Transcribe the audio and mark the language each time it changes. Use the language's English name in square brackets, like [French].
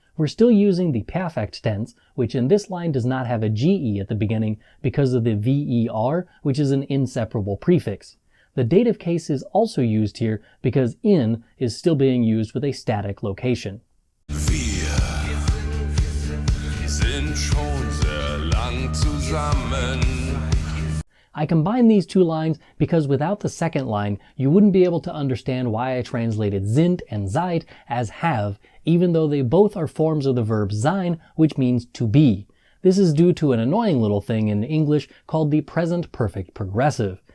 [English] We're still using the perfect tense, which in this line does not have a ge at the beginning because of the ver, which is an inseparable prefix. The dative case is also used here because in is still being used with a static location. [German] Wir sind schon sehr lang zusammen. [English] I combine these two lines because without the second line, you wouldn't be able to understand why I translated sind and seid as have, even though they both are forms of the verb sein, which means to be. This is due to an annoying little thing in English called the present perfect progressive.